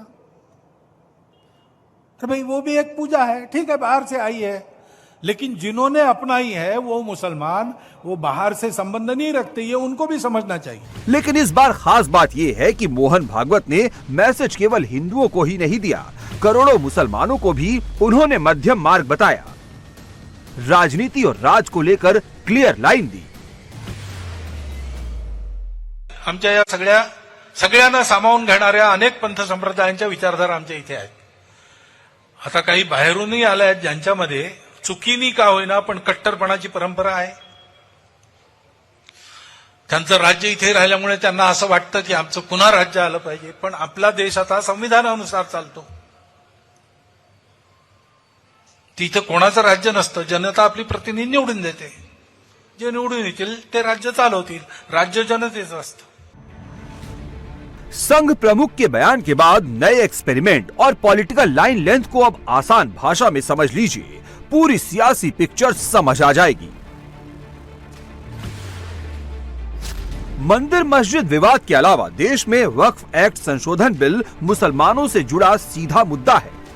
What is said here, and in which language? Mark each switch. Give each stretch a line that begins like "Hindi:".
Hindi: अरे भाई वो भी एक पूजा है, ठीक है, बाहर से आई है, लेकिन जिन्होंने अपनाई है वो मुसलमान, वो बाहर से संबंध नहीं रखते, ये उनको भी समझना चाहिए. लेकिन इस बार खास बात यह है कि मोहन भागवत ने मैसेज केवल हिंदुओं को ही नहीं दिया, करोड़ों मुसलमानों को भी उन्होंने मध्यम मार्ग बताया. राजनीति और राज को लेकर क्लियर लाइन दी.
Marathi: आमच्या या सगळ्यांना सामावून घेणाऱ्या अनेक पंथ संप्रदायांच्या विचारधारा आमच्या इथे आहेत. आता काही बाहेरूनही आल्या आहेत ज्यांच्यामध्ये चुकीनी का होईना पण कट्टरपणाची परंपरा आहे. त्यांचं राज्य इथे राहिल्यामुळे त्यांना असं वाटतं की आमचं पुन्हा राज्य आलं पाहिजे, पण आपला देश आता संविधानानुसार चालतो. तिथे कोणाचं राज्य नसतं, जनता आपली प्रतिनिधी निवडून देते, जे निवडून येतील ते राज्य चालवतील, राज्य जनतेचं असतं.
Hindi: संघ प्रमुख के बयान के बाद नए एक्सपेरिमेंट और पॉलिटिकल लाइन लेंथ को अब आसान भाषा में समझ लीजिए, पूरी सियासी पिक्चर समझ आ जाएगी. मंदिर मस्जिद विवाद के अलावा देश में वक्फ एक्ट संशोधन बिल मुसलमानों से जुड़ा सीधा मुद्दा है.